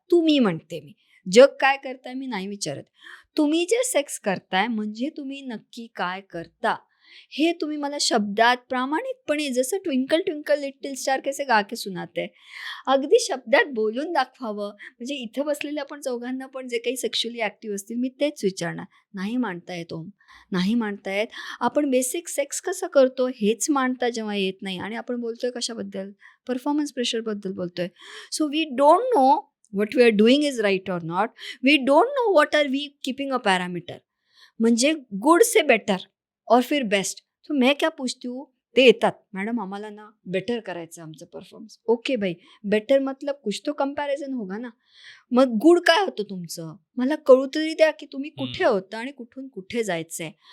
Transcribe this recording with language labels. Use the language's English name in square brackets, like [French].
[Marathi] तुम्ही म्हणते, मी जग काय करताय मी नाही विचारत. तुम्ही जे सेक्स करताय म्हणजे तुम्ही नक्की काय करता हे तुम्ही मला शब्दात प्रामाणिकपणे, जसं ट्विंकल ट्विंकल लिटिल स्टार [Hindi] कैसे गा के सुनाते, [Marathi] अगदी शब्दात बोलून दाखवावं. म्हणजे इथं बसलेल्या आपण चौघांना पण जे काही सेक्शुअली ॲक्टिव्ह असतील मी तेच विचारणार. नाही मांडता येत नाही मांडता येत. आपण बेसिक सेक्स कसं करतो हेच मांडता जेव्हा येत नाही आणि आपण बोलतोय कशाबद्दल, परफॉर्मन्स प्रेशरबद्दल बोलतोय. [English] So we don't know what we are doing is right or not. We don't know what are we keeping a parameter. [Hindi] म्हणजे गुड से बेटर और फिर बेस्ट. तो मैं क्या पूछती हूँ, [Marathi] ते येतात, मॅडम आम्हाला ना बेटर करायचं आमचं परफॉर्मन्स. ओके भाई, [Hindi] बेटर मतलब कुछ तो कंपॅरिझन होगा ना. [Marathi] मग गुड काय होतं तुमचं, मला कळू तरी द्या की तुम्ही कुठे होता आणि कुठून कुठे जायचंय.